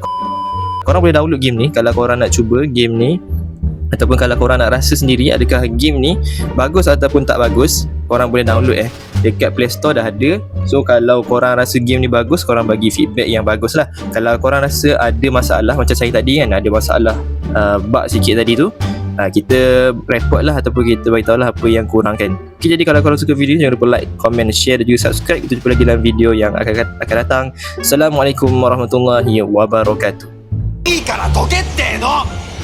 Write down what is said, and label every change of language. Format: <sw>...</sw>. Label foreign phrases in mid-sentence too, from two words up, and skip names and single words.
<ms>Korang boleh download game ni kalau korang nak cuba game ni, ataupun kalau korang nak rasa sendiri adakah game ni bagus ataupun tak bagus, korang boleh download dekat Play Store dah ada. So kalau korang rasa game ni bagus, korang bagi feedback yang bagus lah. Kalau korang rasa ada masalah, macam saya tadi kan, ada masalah bug sikit tadi tu, kita report lah, ataupun kita beritahu lah apa yang kurangkan. Okay, jadi kalau korang suka video, jangan lupa</ms> <en>like, comment, share</en> <ms>dan juga subscribe. Kita jumpa lagi dalam video yang akan datang.</ms> <ar>السلام عليكم ورحمة الله وبركاته.</ar> <ja>いいからどけっての。</ja>